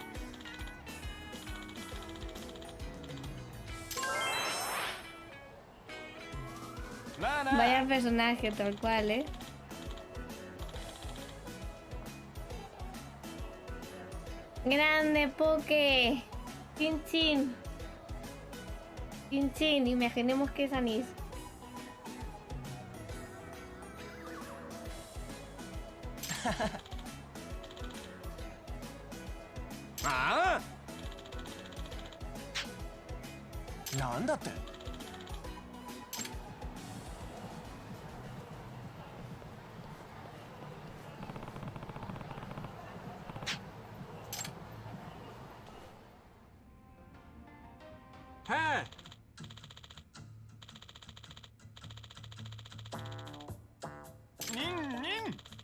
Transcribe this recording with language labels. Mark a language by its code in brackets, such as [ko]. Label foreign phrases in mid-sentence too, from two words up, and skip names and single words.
[es] Vaya personaje, tal cual, ¿eh? Grande, Poke. Chin chin. Chin chin. Imaginemos que es anís. [ja] ああなんだって Hey! [ko] 닝닝